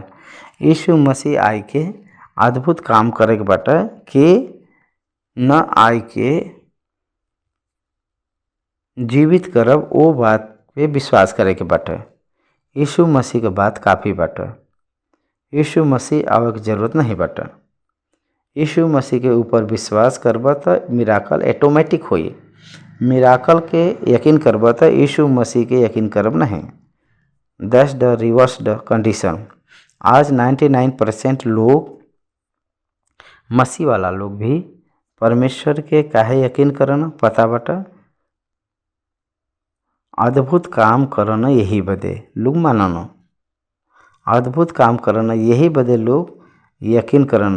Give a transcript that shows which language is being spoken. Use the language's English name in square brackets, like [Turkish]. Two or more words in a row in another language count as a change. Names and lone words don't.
[Bhojpuri] यीशु मसीह आई के अद्भुत काम करे के बाटे के न आई के जीवित करब ओ बात पे विश्वास करे के बाटे। यीशु मसीह के बात काफ़ी बाटे। यीशु मसीह आवे के जरूरत नहीं बाटे। यीशु मसीह के ऊपर विश्वास करबा तो [English] miracle automatic [Bhojpuri] होई। मिराकल के यकीन करबा तो यीशु मसीह के यकीन करब नहीं। [English] That's the reverse the condition. [Bhojpuri] आज 99% लोग, मसीह वाला लोग भी परमेश्वर के काहे यकीन करन पता बाटे? अद्भुत काम करन यही बदे लोग मानन। अद्भुत काम करन यही बदे लोग यकीन करन।